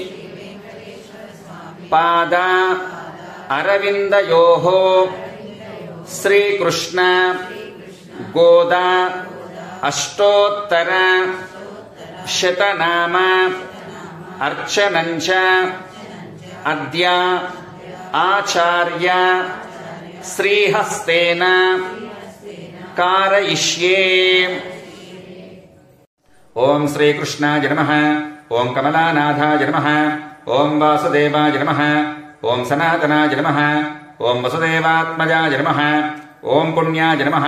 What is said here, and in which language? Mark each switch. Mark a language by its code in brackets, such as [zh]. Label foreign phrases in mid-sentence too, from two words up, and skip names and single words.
[sa] పాద అరవిందయోః శ్రీకృష్ణ గోదా అష్టోత్తర శతనామ అర్చనంచ అద్య ఆచార్య శ్రీహస్తేన कारयिष्ये। ओम श्रीकृष्णाय नमः। ओम कमलानाथाय नमः। ओम वासुदेवाय नमः। ओम सनातनाय नमः। ओम वसुदेवात्मजाय नमः। ओम पुण्याय नमः।